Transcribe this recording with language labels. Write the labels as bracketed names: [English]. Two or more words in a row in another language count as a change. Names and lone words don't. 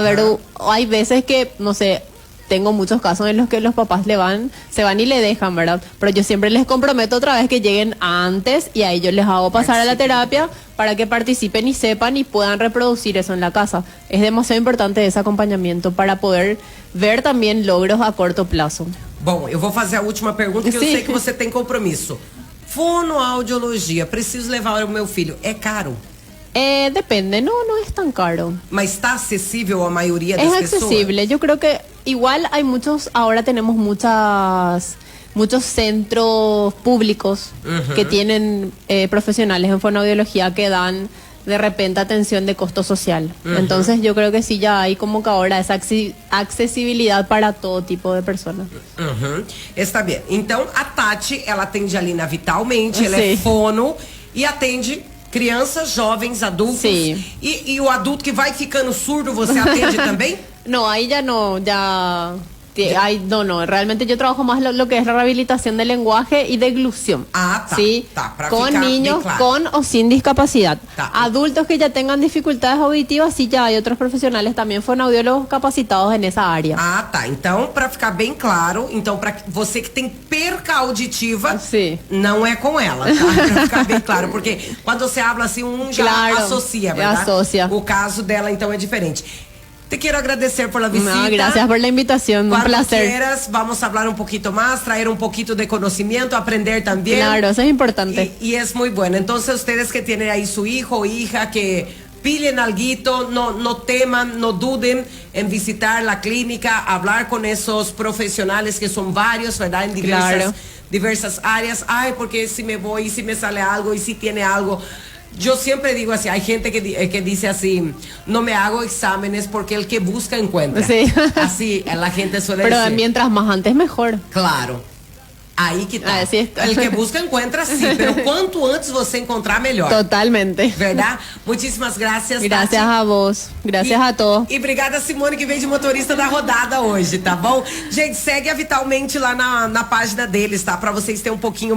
[Spanish] Hay veces que, no sé, tengo muchos casos en los que los papás se van y le dejan, ¿verdad? Pero yo siempre les comprometo otra vez que lleguen antes y a ellos les hago pasar a la terapia para que participen y sepan y puedan reproducir eso en la casa. Es demasiado importante ese acompañamiento para poder ver también logros a corto plazo. [Portuguese] Bom, eu vou fazer a última pergunta, que eu sei que você tem compromisso. Fonoaudiologia, preciso levar o meu filho, é caro? [Spanish] Depende, no es tan caro. [Portuguese] Mas está acessível a [Spanish] mayoría de las personas. Es accesible, yo creo que igual hay ahora tenemos muchos centros públicos que tienen profesionales en fonoaudiología que dan de repente atención de costo social. Entonces yo creo que sí ya hay como que ahora esa accesibilidad para todo tipo de personas. [Portuguese] Está bem. Então a Tati, ela atende ali na Vitalmente, ela é fono e atende crianças, jovens, adultos. Sim. E o adulto que vai ficando surdo, você atende também? [Spanish] No, ahí ya no, realmente yo trabajo más lo que es la rehabilitación del lenguaje y de deglución. ¿Sí? Con niños con o sin discapacidad. Adultos que ya tengan dificultades auditivas, sí, ya hay otros profesionales también fonoaudiólogos capacitados en esa área. [Portuguese] Então, para ficar bem claro, para você que tem perca auditiva, não é com ela, tá? Para ficar bem claro, porque quando você habla assim, já associa, ¿verdad? Associa. O caso dela, então, é diferente. [Spanish] Te quiero agradecer por la visita. No, gracias por la invitación, un placer. Quieras, vamos a hablar un poquito más, traer un poquito de conocimiento, aprender también. Claro, eso es importante. Y es muy bueno. Entonces, ustedes que tienen ahí su hijo o hija que pillen alguito, no teman, no duden en visitar la clínica, hablar con esos profesionales que son varios, ¿verdad? En diversas áreas. Ay, porque si me voy, si me sale algo y si tiene algo. Yo siempre digo así, hay gente que dice así, no me hago exámenes porque el que busca encuentra. Sí. Así la gente suele decir. Pero mientras más antes mejor. Claro. [Portuguese] Aí que tá. [Spanish] El que busca encuentra, sí, pero [Portuguese] quanto antes você encontrar, melhor. [Spanish] Totalmente. [Portuguese] Verdade? Muitíssimas graças, [Spanish] Gracias Tati. A vos. Gracias a todos. [Portuguese] E obrigada, Simone, que veio de motorista da rodada hoje, tá bom? Gente, segue a Vitalmente lá na página deles, tá? Pra vocês terem um pouquinho